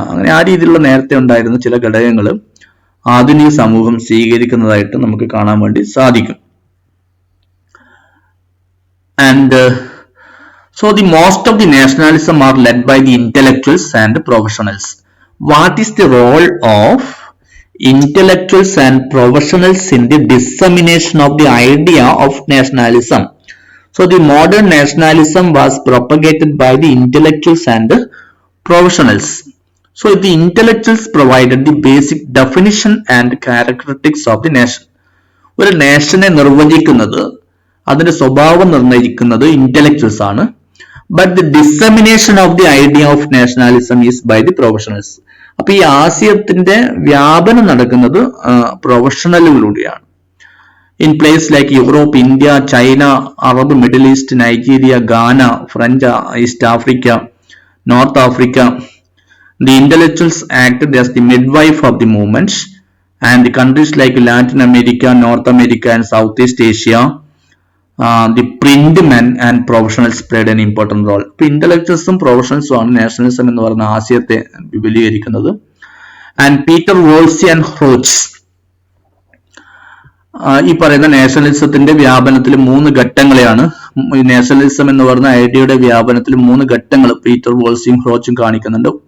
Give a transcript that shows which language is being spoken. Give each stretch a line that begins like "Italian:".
Malayalam: അങ്ങനെ ആ രീതിയിലുള്ള നേരത്തെ ഉണ്ടായിരുന്ന ചില ഘടകങ്ങൾ ആധുനിക സമൂഹം സ്വീകരിക്കുന്നതായിട്ട് നമുക്ക് കാണാൻ വേണ്ടി സാധിക്കും.
English: And so the most of the nationalism are led by the intellectuals and professionals. What is the role of intellectuals and professionals in the dissemination of the idea of nationalism? So the modern nationalism was propagated by the intellectuals and professionals. So the intellectuals provided the basic definition and characteristics of the nation.
Malayalam: ഒരു നേഷനെ നിർവചിക്കുന്നത്, അതിന്റെ സ്വഭാവം നിർണ്ണയിക്കുന്നത് intellectuals ആണ്.
English: But the dissemination of the idea of nationalism is by the professionals.
Malayalam: അപ്പൊ ഈ ആശയത്തിന്റെ വ്യാപനം നടക്കുന്നത് പ്രൊഫഷണലുകളിലൂടെയാണ്.
English: In places like Europe, India, China, Arab, Middle East, Nigeria, Ghana, French, East Africa, North Africa, the intellectuals acted as the midwife of the movements, and the countries like Latin America, North America and Southeast Asia, the print men and professionals played an important role.
Malayalam: ഇപ്പൊ ഇന്റലക്ച്വൽസും പ്രൊഫഷണൽസും ആണ് nationalism എന്ന് പറയുന്ന ആശയത്തെ വിപുലീകരിക്കുന്നത്. And Peter വോൾസി and ഹ്രോച്ച് ഈ പറയുന്ന നാഷണലിസത്തിന്റെ വ്യാപനത്തിൽ 3 ഘട്ടങ്ങളെയാണ്, nationalism എന്ന് പറയുന്ന ഐഡിയയുടെ വ്യാപനത്തിൽ 3 ഘട്ടങ്ങൾ പീറ്റർ വോൾസിയും ഹ്രോച്ചും കാണിക്കുന്നുണ്ട്.